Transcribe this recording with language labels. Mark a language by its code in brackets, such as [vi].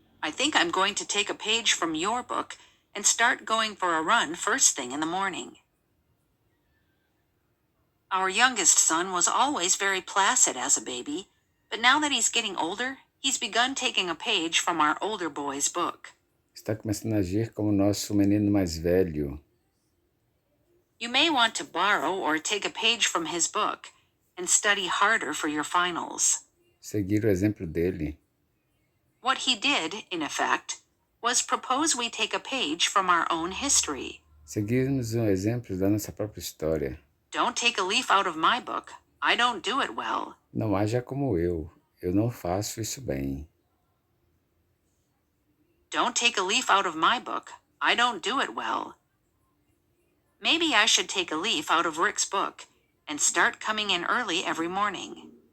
[en] I think I'm going to take a page from your book and start going for a run first thing in the morning. Our youngest son was always very placid as a baby, but now that he's getting older, he's begun taking a page from our older boy's book. [pt] Está começando a agir como nosso menino mais velho. [en] You may want to borrow or take a page from his book and study harder for your finals. [pt] Seguir o exemplo dele. [en] What he did, in effect, was propose we take a page from our own history. [pt] Seguirmos o exemplo da nossa própria história. [en] Don't take a leaf out of my book. I don't do it well. [pt] Não haja como eu. Eu não faço isso bem. [en] Don't take a leaf out of my book. I don't do it well. Maybe I should take a leaf out of Rick's book and start coming in early every morning.